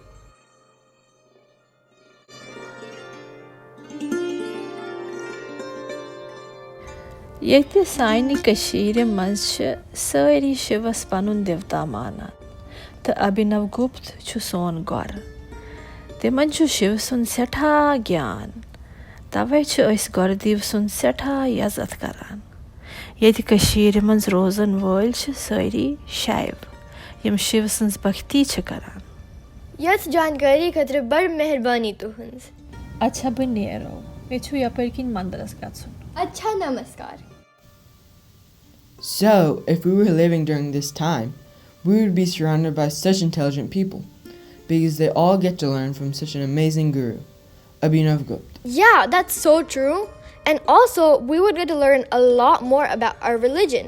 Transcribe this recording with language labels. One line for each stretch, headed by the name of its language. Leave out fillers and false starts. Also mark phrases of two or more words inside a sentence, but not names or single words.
Kashmiri: Yekte saini kashire manch sari shivas panun devta mana. Ta Abhinavagupta chu son gor. तिमन छु शिव सुन सेठा ज्ञान तवे छु अस गुरदीव सुन सेठा इज्जत करान यदि कशीर मंज रोजन वोल छु सारी शाइब यम शिव सुन भक्ति छु करान यथ जानकारी खतर बड़ मेहरबानी तुहंस अच्छा बन नेरो मे छु यपर किन मंदरस गछुन अच्छा नमस्कार
English: So, if we were living during this time, we would be surrounded by such intelligent people, because they all get to learn from such an amazing guru, Abhinavagupta. Yeah, that's so true. And also, we would get to learn a lot more about our religion.